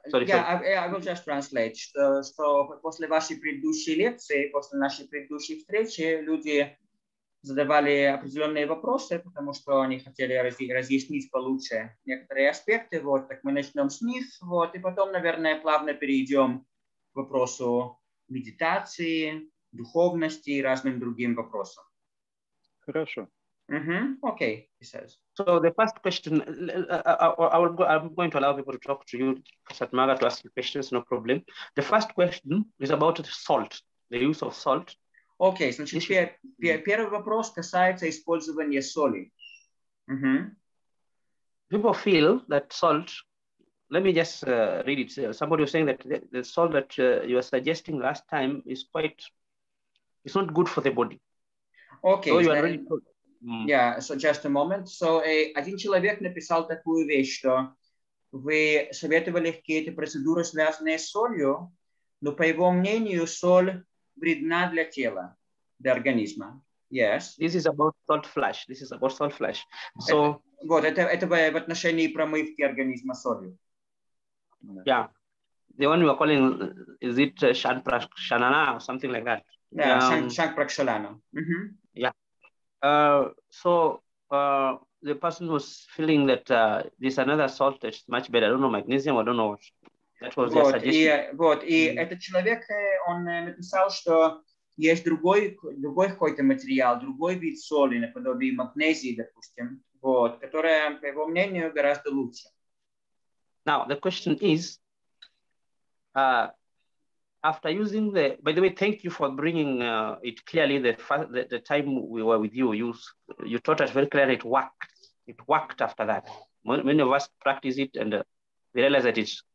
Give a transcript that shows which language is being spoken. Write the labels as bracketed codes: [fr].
[en] I will just translate, [ru] что после вашей предыдущей лекции, после нашей предыдущей встречи, люди задавали определенные вопросы, потому что они хотели разъяснить получше некоторые аспекты, вот, так мы начнем с них, вот, и потом, наверное, плавно перейдем к вопросу медитации, духовности и разным другим вопросам. Хорошо. [en] Okay, he says. So the first question, I'm going to allow people to talk to you, Satmarga, to ask you questions, no problem. The first question is about salt, the use of salt. [ru] Окей, значит, первый вопрос касается использования соли. [en] People feel that salt, let me just read it. Somebody was saying that the salt that you were suggesting last time is it's not good for the body. Okay. So you are really... Yeah, so just a moment. So, [ru] один человек написал такую вещь, что вы советовали какие-то процедуры, связанные с солью, но, по его мнению, соль вредна для тела, для организма. [en] Yes. This is about salt flush. So, [ru] это в отношении промывки организма солью. [en] Yeah. The one you are calling, is it Shanana or something like that? Yeah, Shankprakshalana. Yeah. So the person was feeling that there's another salt that's much better. I don't know, magnesium, I don't know what. That was their suggestion. [ru] И этот человек, он написал, что есть другой какой-то материал, другой вид соли, наподобие магнезии, допустим, которая, по его мнению, гораздо лучше. [en] Now, the question is, after using by the way, thank you for bringing it clearly. The time we were with you, you taught us very clearly it worked. It worked after that. Many of us practice it and we realize that it